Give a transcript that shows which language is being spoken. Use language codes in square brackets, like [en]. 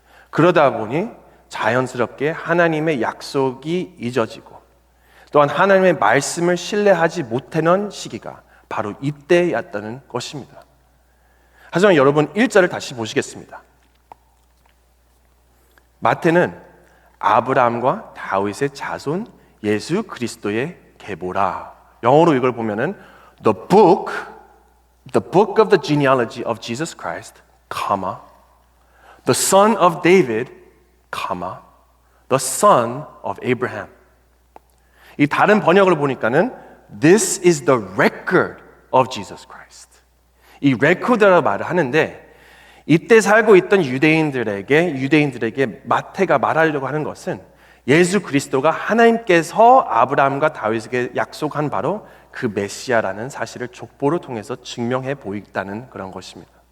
[ko] 그러다 보니 자연스럽게 하나님의 약속이 잊어지고 또한 하나님의 말씀을 신뢰하지 못하는 시기가 바로 이때였다는 것입니다. 하지만 여러분, 1절을 다시 보시겠습니다. 마태는 아브라함과 다윗의 자손 예수 그리스도의 계보라. [en] 영어로 이걸 보면은 the book of the genealogy of Jesus Christ, the son of David, the son of Abraham. 이 다른 번역을 보니까는 this is the record of Jesus Christ. [ko] 이 레코드라고 말을 하는데, 이때 살고 있던 유대인들에게 마태가 말하려고 하는 것은 예수 그리스도가 하나님께서 아브라함과 다윗에게 약속한 바로 그 메시아라는 사실을 족보를 통해서 증명해 보인다는 그런 것입니다.